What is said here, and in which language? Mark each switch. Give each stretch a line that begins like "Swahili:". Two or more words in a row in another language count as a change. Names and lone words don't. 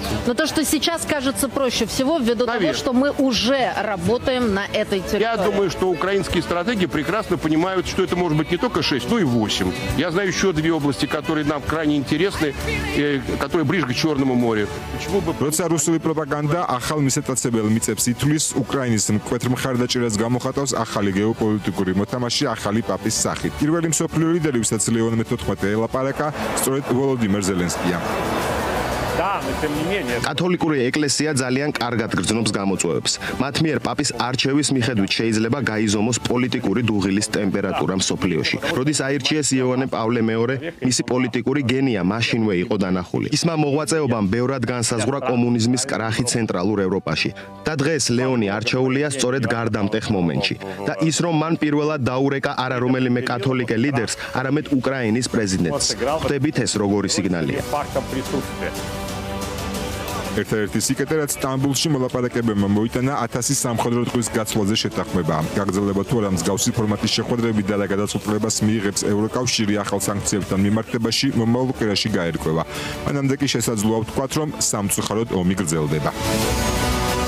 Russian: Но то, что сейчас кажется проще всего, ввиду того, что мы уже работаем на этой территории. Я думаю, что украинские стратеги прекрасно понимают, что это может быть не только 6, но и 8. Я знаю еще 2 области, которые нам крайне интересны, которые ближе к Черному морю. Почему бы...
Georgian: პროპაგანდა ახალ მისაწებელ მიწებს ითვლის, უკრაინის მკვეთრ მხარდაჭერას გამოხატავს ახალი გეოპოლიტიკური მოთამაშე ახალი პაპის სახით. პირველი მსოფლიო ლიდერი, ვისაც ლეონ მე-14 ელაპარაკა, სწორედ ვოლოდიმირ ზელენსკია.
Russian: Да, но тем не менее.
Georgian: კათოლიკური ეკლესია ძალიან კარგად გრძნობს გამოწვევებს. მათ მიერ პაპის არჩევის მიხედვით შეიძლება გაიზომოს პოლიტიკური დუღილის ტემპერატურა მსოფლიოში. როდის აირჩიეს იოანე პავლე მეორე, მისი პოლიტიკური გენია მაშინვე იყო დანახული. ისმა მოღვაწეობამ ბევრად განსაზღვრა კომუნიზმის კრახი ცენტრალურ ევროპაში. და დღეს ლეონი არჩეულია სწორედ გარდამტეხ მომენტში. და ის რომ მან პირველად დაურეკა არა რომელიმე კათოლიკე ლიდერს, არამედ უკრაინის პრეზიდენტს. ხვდებით ეს როგორი სიგნალია.
Russian: Фактом присутствия.
Georgian: ერთ-ერთი სიკეთე, რაც სტამბულში მოლაპარაკებებმა მოიტანა 1000 სამხედრო ტყვის გაცვლაზე შეთანხმება. გაგრძელება თუ არა მსგავსი ფორმატის შეხვედრები და გადაწყვეტილებას მიიღებს ევროკავშირი ახალ სანქციებთან მიმართებაში მომავალ კვირაში გაერკვევა. მანამდე კი შესაძლოა ვთქვათ, რომ სამწუხაროდ ომი გრძელდება.